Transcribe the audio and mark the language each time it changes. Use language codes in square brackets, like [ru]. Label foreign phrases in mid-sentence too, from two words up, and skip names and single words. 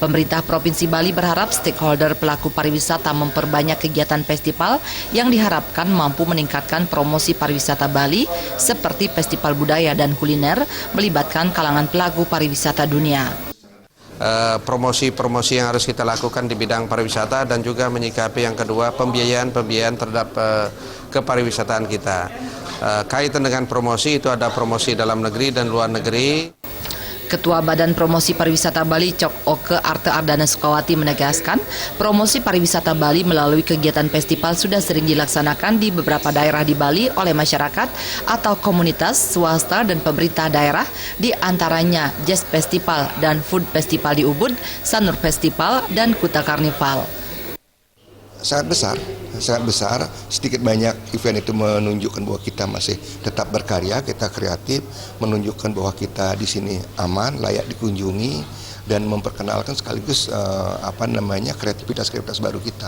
[id] Pemerintah Provinsi Bali berharap stakeholder pelaku pariwisata memperbanyak kegiatan festival yang diharapkan mampu meningkatkan promosi pariwisata Bali seperti festival budaya dan kuliner melibatkan kalangan pelaku pariwisata dunia. Promosi-promosi yang harus kita lakukan di bidang pariwisata dan juga menyikapi yang kedua pembiayaan terhadap kepariwisataan kita. Kaitan dengan promosi itu ada promosi dalam negeri dan luar negeri. Ketua Badan Promosi Pariwisata Bali Cok Oke Arte Ardana Sukawati menegaskan, promosi pariwisata Bali melalui kegiatan festival sudah sering dilaksanakan di beberapa daerah di Bali oleh masyarakat atau komunitas, swasta dan pemerintah daerah, di antaranya Jazz Festival dan Food Festival di Ubud, Sanur Festival dan Kuta Karnival. Sangat besar, sedikit banyak event itu menunjukkan bahwa kita masih tetap berkarya, kita kreatif, menunjukkan bahwa kita di sini aman, layak dikunjungi, dan memperkenalkan sekaligus kreativitas baru kita.